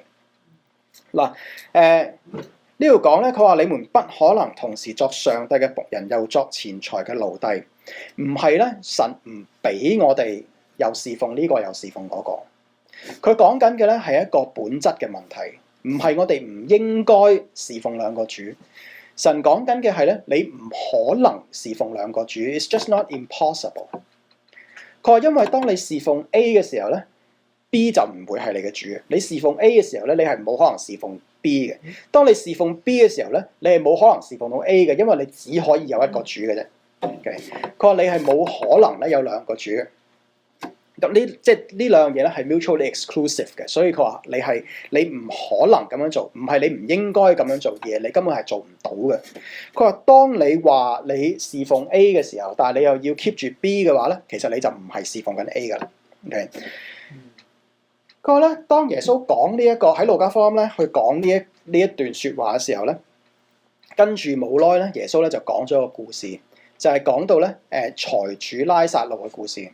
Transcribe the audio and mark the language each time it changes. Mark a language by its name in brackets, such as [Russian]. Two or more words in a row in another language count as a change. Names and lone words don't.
[Cantonese] 嗱，呢度講咧，佢話你們不可能同時作上帝嘅僕人，又作錢財嘅奴隸。唔係咧，神唔俾我哋又侍奉呢個又侍奉嗰個。佢講緊嘅咧係一個本質嘅問題，唔係我哋唔應該侍奉兩個主。神講緊嘅係咧，你唔可能侍奉兩個主 ， [English] it's just not impossible。 [Cantonese] 佢話因為當你侍奉 A 嘅時候咧 ，B 就唔會係你嘅主嘅。你侍奉 A 嘅時候咧，你係冇可能侍奉 B 嘅。當你侍奉 B 嘅時候咧，你係冇可能侍奉到 A 嘅，因為你只可以有一個主嘅啫。OK， 佢話你係冇可能咧有兩個主嘅。咁即係呢兩樣嘢咧係 [English] mutually exclusive [Cantonese] 嘅，所以佢話你唔可能咁樣做，唔係你唔應該咁樣做嘢，你根本係做唔到嘅。佢話當你話你侍奉 A 嘅時候，但係你又要 keep 住 B 嘅話咧，其實你就唔係侍奉緊 A 噶啦。OK，佢話咧，當耶穌講呢一個喺路加福音咧去講呢一段説話嘅時候咧，跟住冇耐咧，耶穌咧就講咗個故事，就係講到咧財主拉撒路嘅故事。